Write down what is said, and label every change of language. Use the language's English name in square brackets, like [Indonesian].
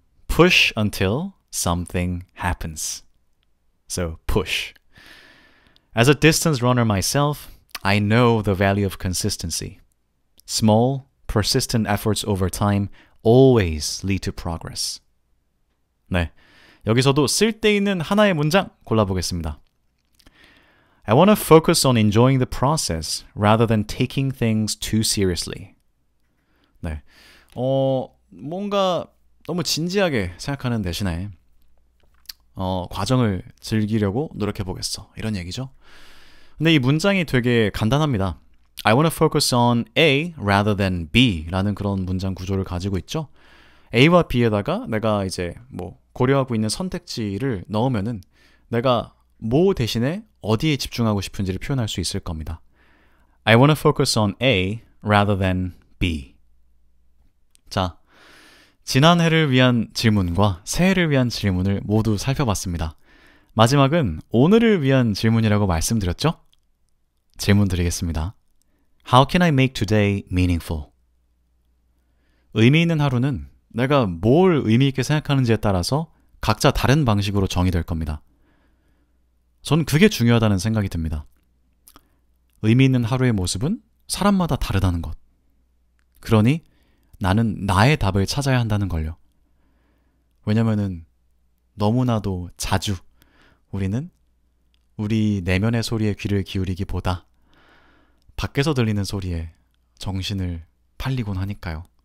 [English] Push until something happens. So, push. As a distance runner myself, I know the value of consistency. Small, persistent efforts over time always lead to progress. [Korean] 네, 여기서도 쓸데있는 하나의 문장 골라보겠습니다. [English] I want to focus on enjoying the process rather than taking things too seriously. [Korean] 네, 뭔가 너무 진지하게 생각하는 대신에 과정을 즐기려고 노력해보겠어. 이런 얘기죠. 근데 이 문장이 되게 간단합니다. [English] I want to focus on A rather than B [Korean] 라는 그런 문장 구조를 가지고 있죠. A와 B에다가 내가 이제 뭐 고려하고 있는 선택지를 넣으면은 내가 뭐 대신에 어디에 집중하고 싶은지를 표현할 수 있을 겁니다. [English] I want to focus on A rather than B. [Korean] 자, 지난 해를 위한 질문과 새해를 위한 질문을 모두 살펴봤습니다. 마지막은 오늘을 위한 질문이라고 말씀드렸죠? 질문 드리겠습니다. [English] How can I make today meaningful? [Korean] 의미 있는 하루는 내가 뭘 의미 있게 생각하는지에 따라서 각자 다른 방식으로 정의될 겁니다. 전 그게 중요하다는 생각이 듭니다. 의미 있는 하루의 모습은 사람마다 다르다는 것. 그러니 나는 나의 답을 찾아야 한다는 걸요. 왜냐면은 너무나도 자주 우리는 우리 내면의 소리에 귀를 기울이기보다 밖에서 들리는 소리에 정신을 팔리곤 하니까요.